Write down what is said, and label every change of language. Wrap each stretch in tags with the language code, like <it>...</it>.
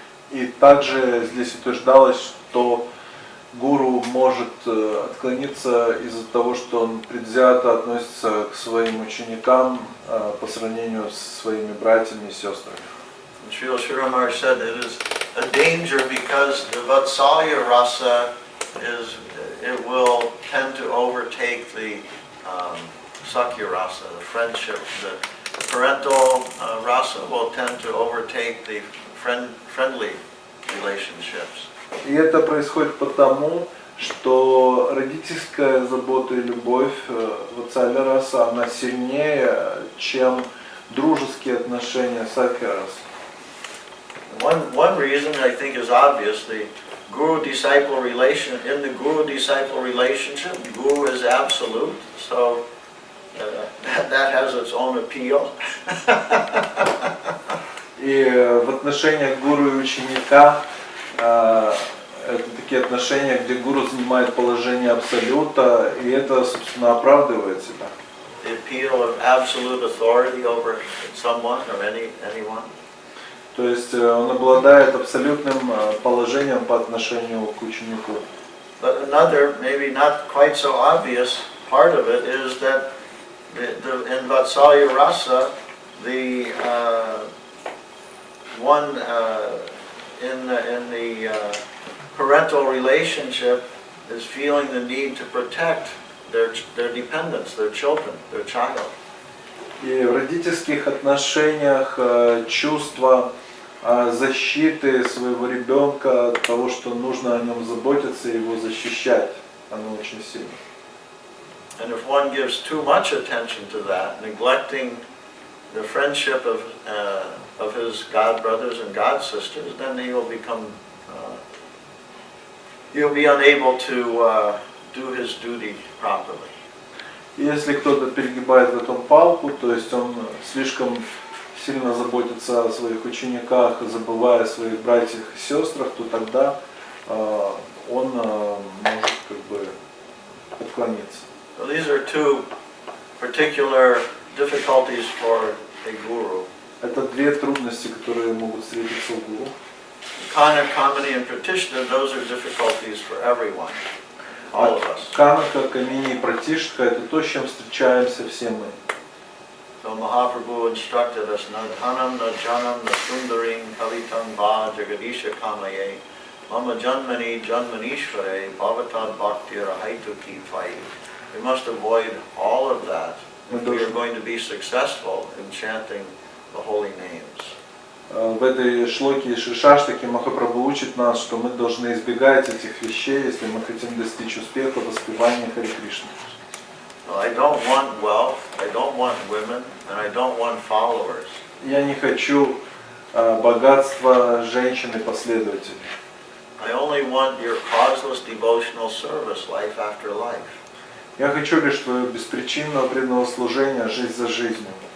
<ru>И также здесь утверждалось, что гуру может отклониться из-за того, что он предвзято относится к своим ученикам по сравнению с своими братьями и сестрами.</ru> <en>Srila Giri Maharaja said it is a danger because the vatsalya rasa it will tend to overtake the sakya rasa, the friendship, the parental rasa will tend to overtake the friendly relationships.</en> <ru>И это происходит потому, что родительская забота и любовь ватсалья раса, она сильнее, чем дружеские отношения сакья раса.</ru> <en>One reason I think is obvious, the guru-disciple relation, in the guru-disciple relationship, guru is absolute, so that has its own appeal.</en> <ru>И в отношениях гуру и ученика это такие отношения, где гуру занимает положение абсолюта, и это, собственно, оправдывает себя.</ru> <en>The appeal of absolute authority over someone or anyone.</en> <ru>То есть он обладает абсолютным положением по отношению к ученику.</ru> <en>But another, maybe not quite so obvious part of it is that in Vatsalya Rasa, the one in the parental relationship is feeling the need to protect their dependents, their children, their child.</en> <ru>И в родительских отношениях чувство защиты своего ребенка, того, что нужно о нем заботиться и его защищать, оно очень сильно.</ru> <en>And if one gives too much attention to that, neglecting the friendship of his god brothers and god sisters, then he will become, he'll be unable to do his duty properly.</en> <ru>Если кто-то перегибает в этом палку, то есть он слишком сильно заботится о своих учениках, забывая о своих братьях и сестрах, то тогда он может как бы отклониться.</ru> <en>So these are two particular difficulties for a guru.</en> <ru>Это две трудности, которые могут встретиться у гуру.</ru> <en>Kana, Kamini, and Pratishta, those are difficulties for everyone, all of us.</en> <ru>Канака, Камини и Пратиштха — это то, с чем встречаемся все мы.</ru> <en>So Mahaprabhu instructed us,</en> <sa>Nadhanam, Najanam, Nasundarim, Kalitam, Va, Jagadisha Kamaye, Mama Janmani, Janmanishvare, Bhavatad Bhakti, Rahaitu Fai.</sa> <en>We must avoid all of that if we are going to be successful in chanting the holy names.</en> <ru>В этой шлоке Шишаштаки Махапрабху учит нас, что мы должны избегать этих вещей, если мы хотим достичь успеха в воспевании Хари Кришны.</ru> <en>I don't want wealth, I don't want women, and I don't want followers.</en> <ru>Я не хочу богатства, женщин и последователей.</ru> <en>I only want your causeless devotional service, life after life.</en> <ru>Я хочу лишь твое беспричинное преданного служения, жизнь за жизнью.</ru>